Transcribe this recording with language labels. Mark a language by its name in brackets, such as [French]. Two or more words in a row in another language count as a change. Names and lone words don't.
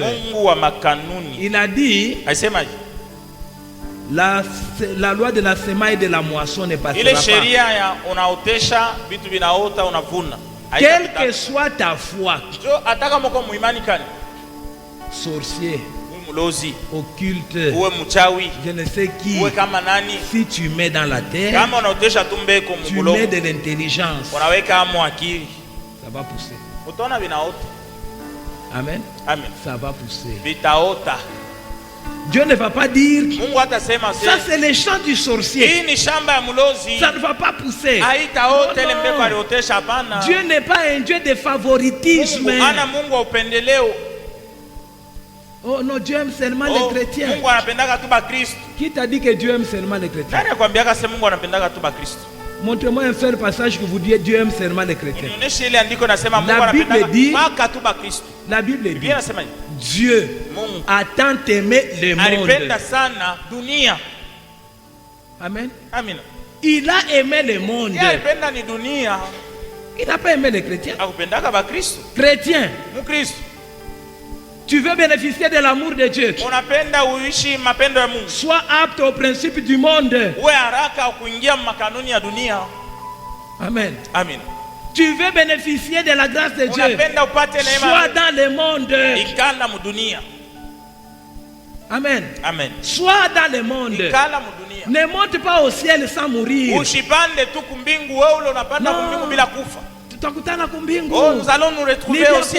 [French] Il a dit, la loi de la semaille et de la moisson ne passera pas. Quelle que soit ta foi, sorcier, mulozi, occulte, [Swahili] uwe mchawi, [French] je ne sais qui, [Swahili] uwe kama nani, [French] si tu mets dans la terre, [Swahili] kama unaotesha tumbeko tu mbulo, [French] mets de l'intelligence, [Swahili] unaweka amu akili, [French] ça va pousser. [Swahili] utaona vinaota. [French] Amen. Amen. Ça va pousser. [Swahili] Vitaota. [French] Dieu ne va pas dire [Swahili] Mungu atasema [French] ça c'est le champ du sorcier. [Swahili] Hii ni shamba ya mulozi. [French] Ça ne va pas pousser. [Swahili] Haitaota ile mbeko aliotesha, hapana. [French] Dieu n'est pas un Dieu de favoritisme. [Swahili] Mungu ana Mungu wa upendeleo. [French] Oh non, Dieu aime seulement les chrétiens. [Swahili] Mungu anapendaka tu ba Kristo. [French] Qui t'a dit que Dieu aime seulement les chrétiens? [Swahili] Nani akwambiaka sema Mungu anapendaka tu ba Kristo? [French] Montrez-moi un seul passage que vous dites Dieu aime seulement les chrétiens. [Swahili] Nionyeshe ile andiko nasema Mungu anapendaka mpaka tu ba Kristo. [French] La Bible dit Dieu a tant aimé le monde. [Swahili] Alipenda sana dunia. [French] Amen. Amen. Il a aimé le monde. [Swahili] Il alipenda ni dunia. [French] Il n'a pas aimé les chrétiens. [Swahili] Akupendaka ba Kristo. [French] Chrétien. [Swahili] Mu Kristo. [French] Tu veux bénéficier de l'amour de Dieu. [Swahili] Unapenda uishi mapendo ya Mungu. [French] Sois apte au principe du monde. [Swahili] Uwe haraka kuingia makanuni ya dunia. [French] Amen. Amen. Tu veux bénéficier de la grâce de Dieu. Sois dans le monde. Amen. Amen. Sois dans le monde. Ne monte pas au ciel sans mourir. Non. Oh, nous allons nous retrouver au ciel.